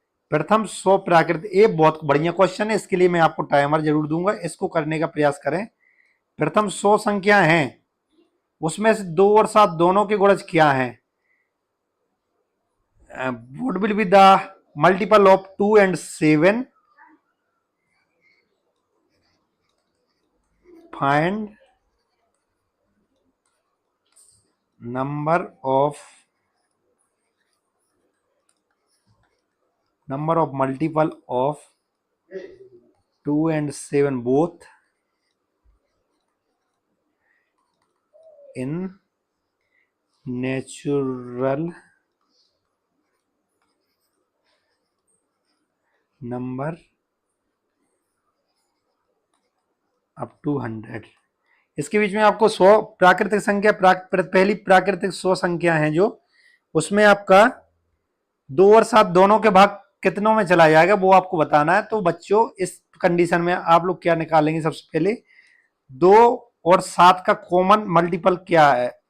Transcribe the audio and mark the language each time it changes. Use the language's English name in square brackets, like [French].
[Hindi] प्रथम 100 प्राकृतिक, ये बहुत बढ़िया क्वेश्चन है, इसके लिए मैं आपको टाइमर जरूर दूंगा, इसको करने का प्रयास करें। प्रथम 100 संख्या हैं, उसमें से 2 और 7 दोनों के गुणज क्या है? [English] Would will be the multiple of 2 and 7? Find number of multiple of 2 and 7 both in natural number up to 100। [Hindi] इसके बीच में आपको 100 प्राकृतिक संख्या, पहली प्राकृतिक 100 संख्या है जो, उसमें आपका 2 और 7 दोनों के भाग कितनों में चला जाएगा वो आपको बताना है। तो बच्चों इस कंडीशन में आप लोग क्या निकालेंगे? सबसे पहले 2 और 7 का कॉमन मल्टीपल क्या है?